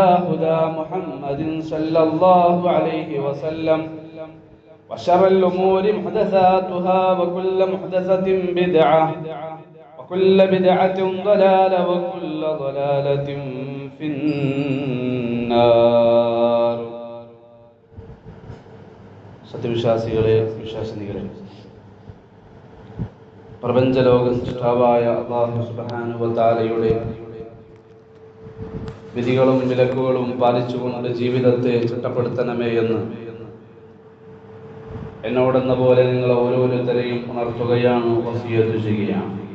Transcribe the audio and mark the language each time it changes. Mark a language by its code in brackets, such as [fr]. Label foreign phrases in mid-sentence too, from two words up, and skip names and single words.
[ar] هدى محمد صلى الله عليه وسلم وشر الأمور محدثاتها وكل محدثة بدعة وكل بدعة ضلالة وكل ضلالة في النار [ml] സത്യവിശ്വാസികളെ വിശ്വാസിനികളെ പ്രപഞ്ചലോക സൃഷ്ടാവായ [ar] الله سبحانه وتعالى [ml] വിധികളും വിലക്കുകളും പാലിച്ചുകൊണ്ട് ജീവിതത്തെ ചിട്ടപ്പെടുത്തണമേ എന്ന് എന്നോടെന്ന പോലെ നിങ്ങൾ ഓരോരുത്തരെയും ഉണർത്തുകയാണ്, വസിയത്ത് ചെയ്യുകയാണ്.